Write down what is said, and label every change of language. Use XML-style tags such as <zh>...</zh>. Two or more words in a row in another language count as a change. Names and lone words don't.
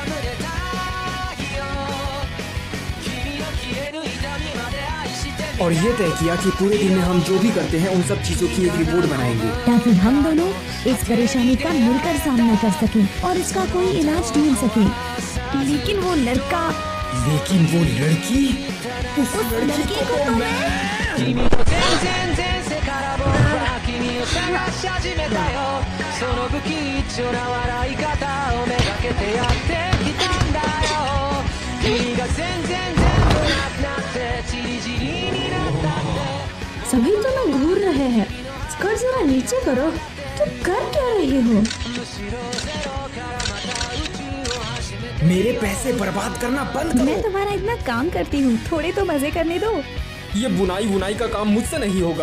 <hi>और ये तय किया कि पूरे दिन में हम जो भी करते हैं उन सब चीजों की एक रिपोर्ट बनाएंगे ताकि हम दोनों इस परेशानी का मिलकर सामना कर सकें और इसका कोई इलाज ढूंढ सकें लेकिन वो लड़का लेकिन वो लड़की उस लड़की को तो मैं</hi> <ja>君と全然前世から僕は君を探し始めたよその不吉祥な笑い方をめがけてやってきたんだよ君が全然全部なくなってチリチリになったって</ja> <hi>सभी तो ना घूर रहे हैं स्कर्ट जरा नीचे करो तुम कर क्या रही हो मेरे पैसे बर्बाद करना बंद करो मैं तुम्हारा इतना काम करती हूँ थोड़े तो मजे करने दो ये बुनाई का काम मुझसे नहीं होगा</hi>